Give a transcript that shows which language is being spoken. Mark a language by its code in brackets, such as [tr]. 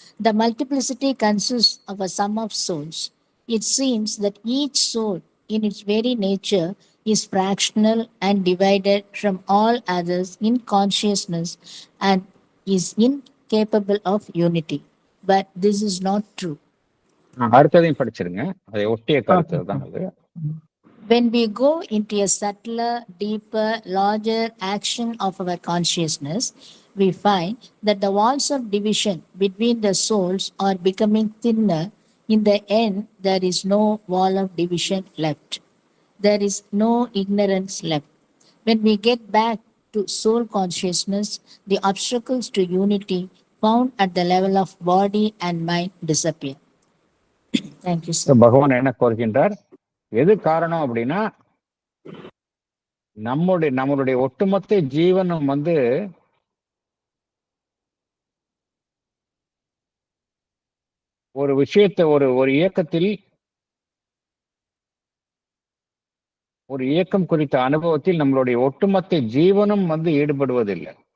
[en] The multiplicity consists of a sum of souls. It seems that each soul, in its very nature, is fractional and divided from all others in consciousness and is incapable of unity. But this is not true. [ta] அடுத்ததையும் படிச்சிருங்க. அதை ஒட்டிய கருத்து தான் அது. [en] When we go into a subtler, deeper, larger action of our consciousness, we find that the walls of division between the souls are becoming thinner. In the end, there is no wall of division left. There is no ignorance left. When we get back to soul consciousness, the obstacles to unity found at the level of body and mind disappear. Thank you, sir. [ta] பகவான் என்ன கோருகின்றார்? எது காரணம் அப்படின்னா, நம்மளுடைய ஒட்டுமொத்த ஜீவனும் வந்து ஒரு விஷயத்தை ஒரு இயக்கத்தில் ஒரு இயக்கம் குறித்த அனுபவத்தில் நம்மளுடைய ஒட்டுமொத்த ஜீவனும் வந்து ஈடுபடுவதில்லை.